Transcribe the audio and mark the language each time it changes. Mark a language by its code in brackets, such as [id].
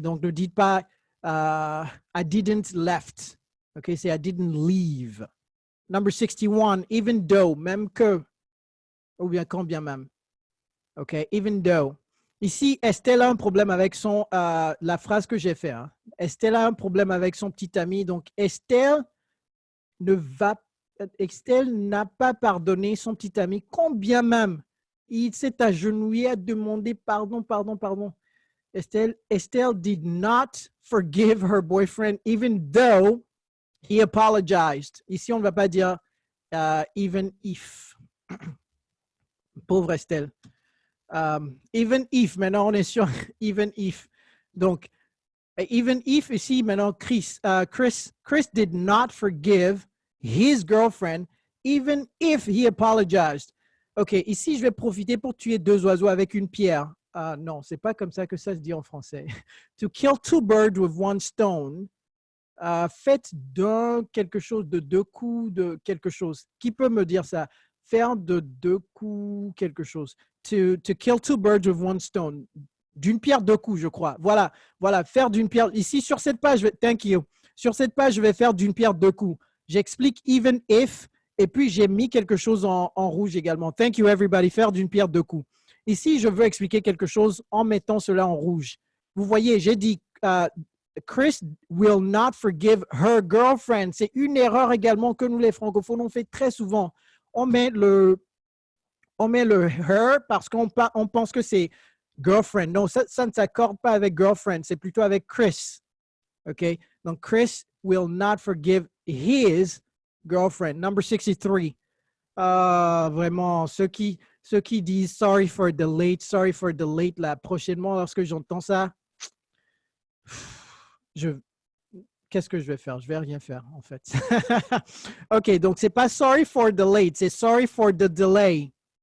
[fr] Donc, ne dites pas [en] I didn't left. OK? [fr] C'est [en] I didn't leave. Number 61. Even though, [fr] même que, ou bien quand bien même. OK? Even though. Ici, Estelle a un problème avec la phrase que j'ai faite. Hein. Estelle a un problème avec son petit ami. Donc, Estelle n'a pas pardonné son petit ami, combien même il s'est agenouillé à demander pardon. [en] Estelle did not forgive her boyfriend even though he apologized. [fr] Ici, on ne va pas dire [en] even if. [fr] Pauvre Estelle. [en] Even if, [fr] maintenant on est sur even if. Donc, [en] even if [fr] ici, maintenant, [en] Chris did not forgive his girlfriend even if he apologized. [fr] OK, ici, je vais profiter pour tuer 2 oiseaux avec une pierre. Non, c'est pas comme ça que ça se dit en français. [en] To kill 2 birds with 1 stone. [fr] Faites quelque chose de 2 coups de quelque chose. Qui peut me dire ça? Faire de 2 coups quelque chose. [en] To kill 2 birds with 1 stone. [fr] D'une pierre 2 coups, je crois. Voilà, faire d'une pierre. Ici, sur cette page, [en] thank you. [fr] Sur cette page, je vais faire d'une pierre 2 coups. J'explique [en] even if, [fr] et puis j'ai mis quelque chose en rouge également. [en] Thank you, everybody. [fr] Faire d'une pierre 2 coups. Ici, je veux expliquer quelque chose en mettant cela en rouge. Vous voyez, j'ai dit [en] Chris will not forgive her girlfriend. [fr] C'est une erreur également que nous, les francophones, on fait très souvent. On met le her parce qu'on pense que c'est girlfriend. Non, ça ne s'accorde pas avec girlfriend. C'est plutôt avec Chris. OK? [en] Donc, Chris will not forgive his girlfriend. Number 63. [fr] Vraiment, ceux qui disent [en] sorry for the late, [fr] là, prochainement, lorsque j'entends ça, qu'est-ce que je vais faire? Je vais rien faire, en fait. OK, donc c'est pas [en] sorry for the late, [fr] c'est [en] sorry for the delay.